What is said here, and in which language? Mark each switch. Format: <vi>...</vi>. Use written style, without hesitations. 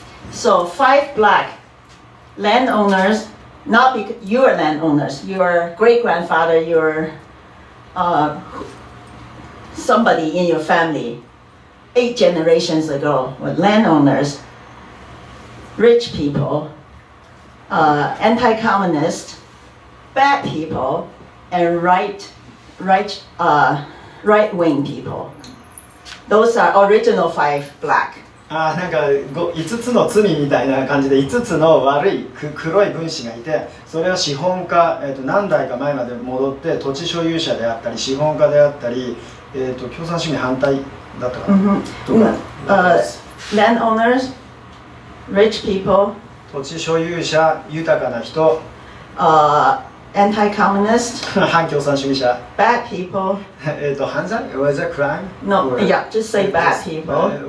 <en>So 5 black landowners, not because you're landowners, your great grandfather, your somebody in your family 8 generations ago were landowners, rich people, anti-communist, bad people, and right-wing people. Those are original 5 black.</en> <ja>なんか5つの罪みたいな感じで5つの悪い黒い分子がいて、それは資本家、何代か前まで戻って土地所有者であったり資本家であったり、共産主義反対だったかな、</ja> <en>landowners, rich people,</en> <ja>土地所有者、豊かな人、</ja> <en>anti-communist,</en> <ja>反共産主義者、</ja> <en>bad people.</en> <ja>犯罪</ja> <en>Was it crime? No, yeah, just say bad people.</en>